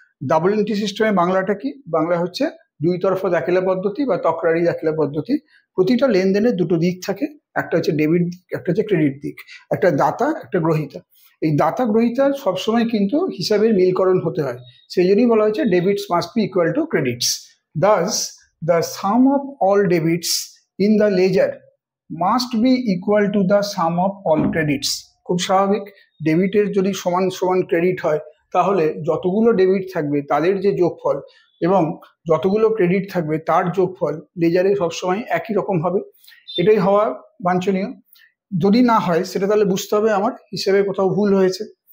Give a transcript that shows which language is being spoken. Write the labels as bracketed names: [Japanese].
[Bangla] Double entry সিস্টেমে বাংলাটা কি? বাংলা হচ্ছে দুই তরফা দাখিলা পদ্ধতি বা তকরারি দাখিলা পদ্ধতি। প্রতিটা লেনদেনের দুটো দিক থাকে, একটা হচ্ছে ডেবিট দিক, একটা হচ্ছে ক্রেডিট দিক, একটা দাতা একটা গ্রহীতা। এই দাতা গ্রহীতার সবসময় কিন্তু হিসাবের মিলকরণ হতে হয়, সেই জন্যই বলা হয়েছে [English] Debits must be equal to credits. Thus the sum of all debits in the ledger must be equal to the sum of all credits. [Bangla] খুব স্বাভাবিক, ডেবিটের যদি সমান সমান ক্রেডিট হয় তাহলে যতগুলো ডেবিট থাকবে তাদের যে যোগফল এবং যতগুলো ক্রেডিট থাকবে তার যোগফল লেজারে সবসময় একই রকম হবে। এটাই হওয়া বাঞ্ছনীয়। যদি না হয় সেটা তাহলে বুঝতে হবে আমার হিসেবে কোথাও ভুল হয়েছে।